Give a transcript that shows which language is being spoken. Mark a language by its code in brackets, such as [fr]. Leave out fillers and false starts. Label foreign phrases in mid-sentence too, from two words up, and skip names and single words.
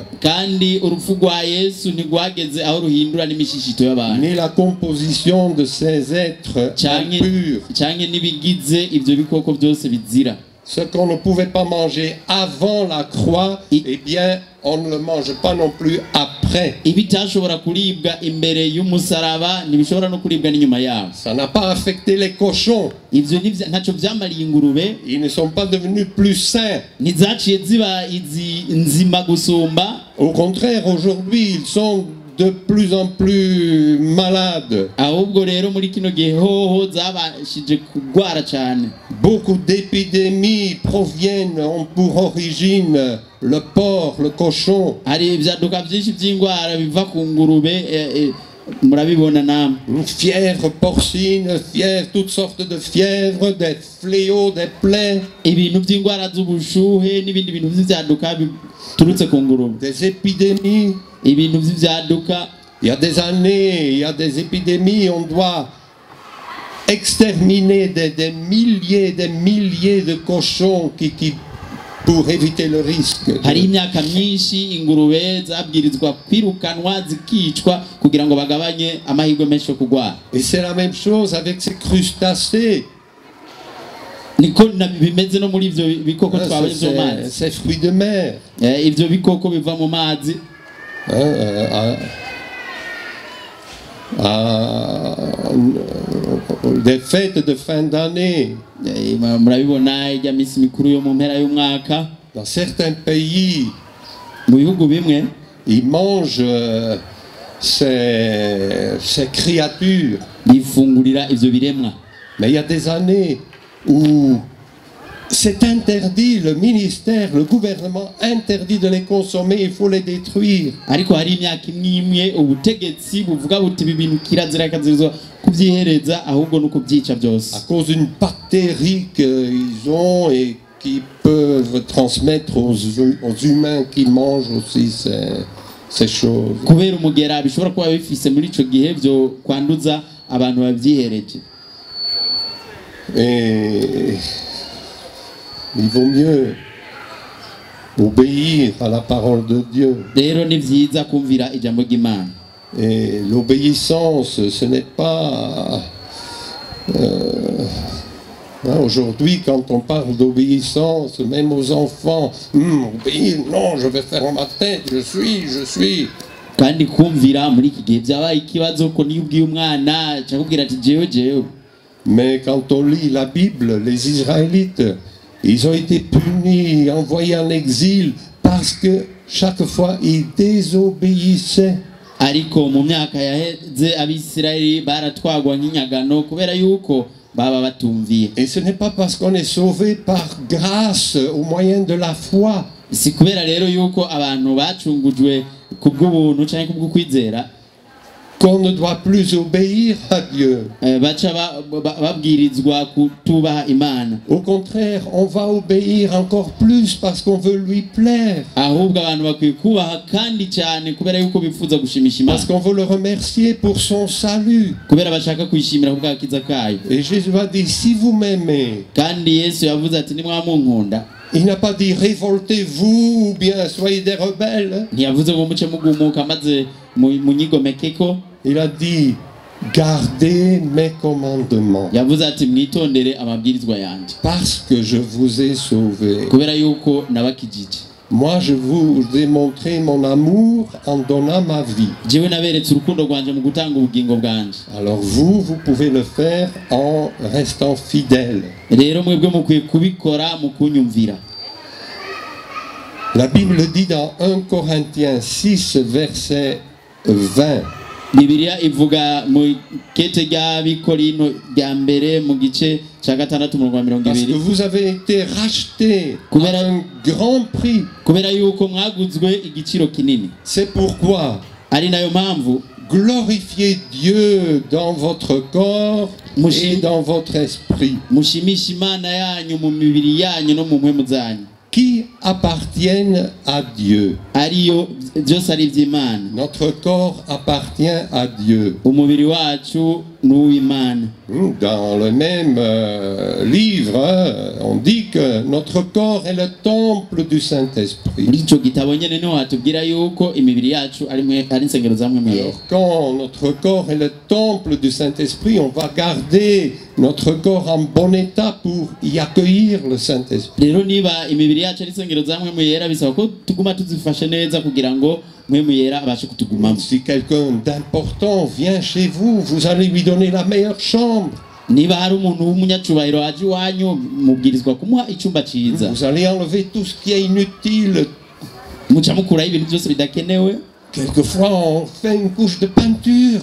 [rn] Kandi urupfu rwa Yesu ntigwageze aho ruhindura n'imishishito y'abantu. [fr] Ni la composition de ces êtres impurs. [rn] Canke nibigize ivyo bikoko byose bizira. [fr] Ce qu'on ne pouvait pas manger avant la croix, eh bien, on ne le mange pas non plus après. [rn] Ibitashobora kuribwa imbere y'umusaraba ntibishobora no kuribwa n'inyuma yawo. [fr] Ça n'a pas affecté les cochons. [rn] Ivyo ntaco vyamariye ingurube. [fr] Ils ne sont pas devenus plus sains. [rn] Ntizaciye ziba nzima gusumba. [fr] Au contraire, aujourd'hui, ils sont de plus en plus malades. [rn] Ahubwo rero muri kino gihe hoho zabashije kugwara cyane. [fr] Beaucoup d'épidémies proviennent, ont pour origine le porc, le cochon. [rn] Hari ibyaduka byinshi by'ingwara biva ku ngurube murabibona namwe. [fr] Fièvre porcine, fièvre, toutes sortes de fièvres, des fléaux, des plaies. [rn] Ibintu by'ingwara z'ubushuhe n'ibindi bintu by'ibyaduka biturutse ku ngurube. [fr] Des épidémies. [rn] Ibintu by'ibyaduka. [fr] Il y a des années, il y a des épidémies, on doit exterminer des milliers de cochons pour éviter le risque. [rn] hari imyaka myinshi ingurube zabwirizwa kwirukanwa zikicwa kugira ngo bagabanye amahirwe menshi yo kugwara. [fr] Et c'est la même chose avec ces crustacés. [rn] niko bimeze no muri ivyo bikoko twabonye byo mazi. [fr] Ces fruits de mer. [rn] Ivyo bikoko biva mu mazi. [fr] Des fêtes de fin d'année. [rn] murabibona ijya misi mikuru yo mu mpera y'umwaka. [fr] Dans certains pays, [rn] mu bihugu bimwe [fr] ils mangent ces créatures. [rn] bifungurira ivyo biremwa. [fr] Mais il y a des années où c'est interdit, le ministère, le gouvernement interdit de les consommer, il faut les détruire. [rn] ariko hari imyaka imwe ubutegetsi buvuga buti ibi bintu kirazira kazirizwa kubyihereza ahubwo no kubyica byose. [fr] À cause d'une bactérie qu'ils ont et qui peuvent transmettre aux humains qui mangent aussi ces choses. [rn] kubera umugera bishobora kuba bifise muri ico gihe byo kwanduza abantu babyihereje. [fr] Et il vaut mieux obéir à la parole de Dieu. [rn] rero ni vyiza kumvira ijambo ry'Imana. [fr] Et l'obéissance, ce n'est pas... aujourd'hui, quand on parle d'obéissance, même aux enfants, obéir, non, je vais faire ma tête, je suis. [rn] kandi kumvira muri iki gihe byabaye ikibazo ko niyo ubwiye umwana cyakubwira ati jewe. [fr] Mais quand on lit la Bible, les Israélites, ils ont été punis, envoyés en exil, parce que chaque fois, ils désobéissaient. [rn] ariko mu myaka yaheze abisirayeli baratwagwa nk'inyagano kubera yuko baba batumviye. [fr] Et ce n'est pas parce qu'on est sauvé par grâce au moyen de la foi. [rn] si kubera rero yuko abantu bacungujwe kubw'ubuntu cyangwa kubw'ukwizera [fr] qu'on ne doit plus obéir à Dieu. [rn] baca babwirizwa kutubaha Imana. [fr] Au contraire, on va obéir encore plus parce qu'on veut lui plaire. [rn] ahubwo abantu bakwiye kubaha kandi cyane kubera yuko bifuza gushimisha Imana. [fr] Parce qu'on veut le remercier pour son salut. [rn] kubera bashaka kwishimira kubw'agakiza kayo. [fr] Et Jésus a dit, si vous m'aimez, [rn] kandi Yesu yavuze ati nimwamunkunda. [fr] il n'a pas dit révoltez-vous ou bien soyez des rebelles. [rn] ntiyavuze ngo muce mugumuka maze munyigomekeko. [fr] Il a dit gardez mes commandements. [rn] yavuze ati mwitondere amabwirizwa yanjye. [fr] Parce que je vous ai sauvé. [rn] kubera yuko nabakijije. [fr] Moi, je vous ai montré mon amour en donnant ma vie. [rn] jewe naberetse urukundo rwanje mu gutanga ubugingo bwanje. [fr] Alors vous pouvez le faire en restant fidèle. [rn] rero mwebwe mukwiye kubikora mu kunyumvira. [fr] La Bible dit dans 1 Corinthiens 6, verset 20. [rn] Bibiliya ivuga mu kete ry'Abikorinto rya mbere mu gice cya 6:20. [fr] Parce que vous avez été rachetés [rn] Kubera- [fr] à un grand prix. [rn] kubera yuko mwaguzwe igiciro kinini. [fr] C'est pourquoi [rn] ari nayo mpamvu [fr] glorifiez Dieu dans votre corps et dans votre esprit, [rn] mushimisha Imana yanyu mu mibiri yanyu no mu mpwemu zanyu, [fr] qui appartiennent à Dieu. [rn] ariyo byose ari iby'Imana. [fr] Notre corps appartient à Dieu. [rn] umubiri wacu ni uw'Imana. [fr] Dans le même livre, on dit que notre corps est le temple du Saint-Esprit. [rn] muri icyo gitabo nyine niho hatubwira yuko imibiri yacu ari insengero za mwe mwera. [fr] Alors, quand notre corps est le temple du Saint-Esprit, on va garder notre corps en bon état pour y accueillir le Saint-Esprit. [rn] rero niba imibiri yacu ari insengero za mwe mwera bisaba ko tuguma tuzifashe neza kugira ngo mwe mwera abashe kutugumamo. [fr] Si quelqu'un d'important vient chez vous, vous allez lui donner la meilleure chambre. [rn] niba hari umuntu w'umunyacubahiro aje iwanyu mubwirizwa kumuha icyumba cyiza. [fr] Vous allez enlever tout ce qui est inutile. [rn] muca mukuraho ibintu byose bidakenewe. [fr] Quelquefois, on fait une couche de peinture